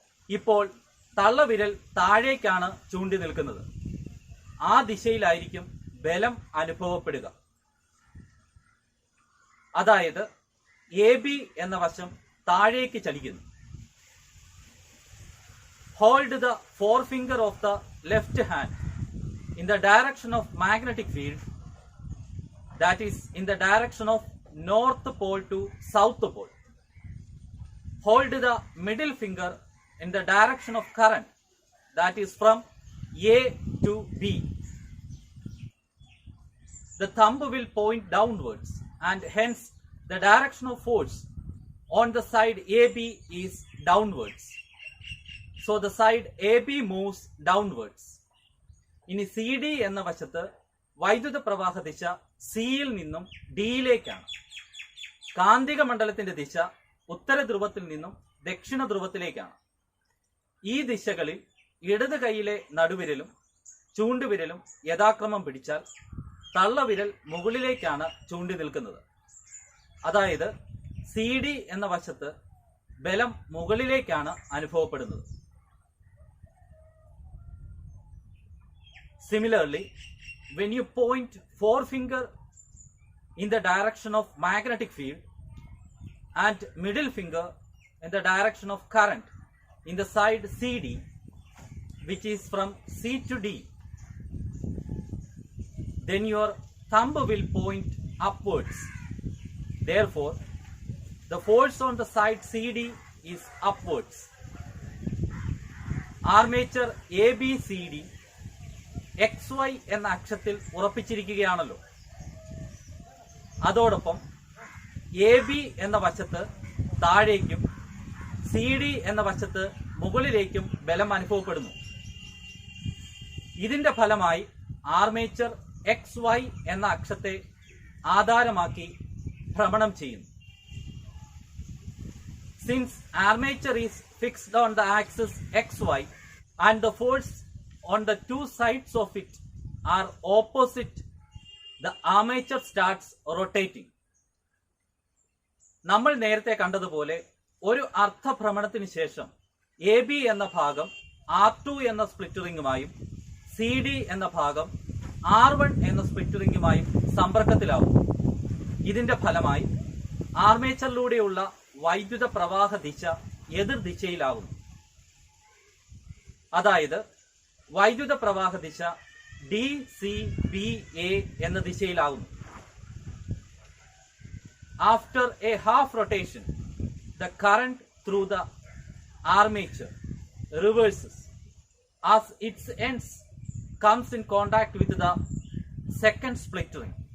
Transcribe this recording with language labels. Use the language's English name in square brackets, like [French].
[Malayalam] ഇപ്പോൾ തള്ളവിരൽ താഴേക്കാണ് ചൂണ്ടി നിൽക്കുന്നത്. ആ ദിശയിലായിരിക്കും ബലം അനുഭവപ്പെടുക. അതായത് AB എന്ന വശം താഴേക്ക് ചലിക്കുന്നു. [English] Hold the forefinger of the left hand in the direction of magnetic field, that is in the direction of north pole to south pole. Hold the middle finger in the direction of current, that is from A to B. The thumb will point downwards and hence the direction of force on the side AB is downwards. So the side AB moves downwards. [Malayalam] ഇനി CD എന്ന വശത്ത് വൈദ്യുത പ്രവാഹ ദിശ സിയിൽ നിന്നും ഡിയിലേക്കാണ്. കാന്തിക മണ്ഡലത്തിന്റെ ദിശ ഉത്തര ധ്രുവത്തിൽ നിന്നും ദക്ഷിണ ധ്രുവത്തിലേക്കാണ്. ഈ ദിശകളിൽ ഇടത് കൈയിലെ നടുവിരലും ചൂണ്ടുവിരലും യഥാക്രമം പിടിച്ചാൽ തള്ളവിരൽ മുകളിലേക്കാണ് ചൂണ്ടി നിൽക്കുന്നത്. അതായത് CD എന്ന വശത്ത് ബലം മുകളിലേക്കാണ് അനുഭവപ്പെടുന്നത്. [English] Similarly, when you point forefinger in the direction of magnetic field and middle finger in the direction of current in the side CD, which is from C to D, then your thumb will point upwards. Therefore, the force on the side CD is upwards. [Malayalam] Armature ABCD XY എന്ന അക്ഷത്തിൽ ഉറപ്പിച്ചിരിക്കുകയാണല്ലോ. അതോടൊപ്പം AB എന്ന വശത്ത് താഴേക്കും CD എന്ന വശത്ത് മുകളിലേക്കും ബലം അനുഭവപ്പെടുന്നു. ഇതിന്റെ ഫലമായി ആർമേച്ചർ XY എന്ന അക്ഷത്തെ ആധാരമാക്കി ഭ്രമണം ചെയ്യുന്നു. [English] Since armature is fixed on the axis XY, and the force on the two sides of it are opposite, the armature starts rotating. [Malayalam] നമ്മൾ നേരത്തെ കണ്ടതുപോലെ ഒരു അർദ്ധഭ്രമണത്തിന് ശേഷം എ ബി എന്ന ഭാഗം R2 എന്ന സ്പ്ലിറ്റ് റിംഗുമായും സി ഡി എന്ന ഭാഗം R1 എന്ന സ്പ്ലിറ്റ് റിംഗുമായും സമ്പർക്കത്തിലാവും. ഇതിന്റെ ഫലമായി ആർമേച്ചറിലൂടെയുള്ള വൈദ്യുത പ്രവാഹ ദിശ എതിർ ദിശയിലാകുന്നു. അതായത് വൈദ്യുത പ്രവാഹ ദിശ DCBA എന്ന ദിശയിലാകുന്നു. [English] After a half rotation, the current through the armature reverses as its ends comes in contact with the second split ring.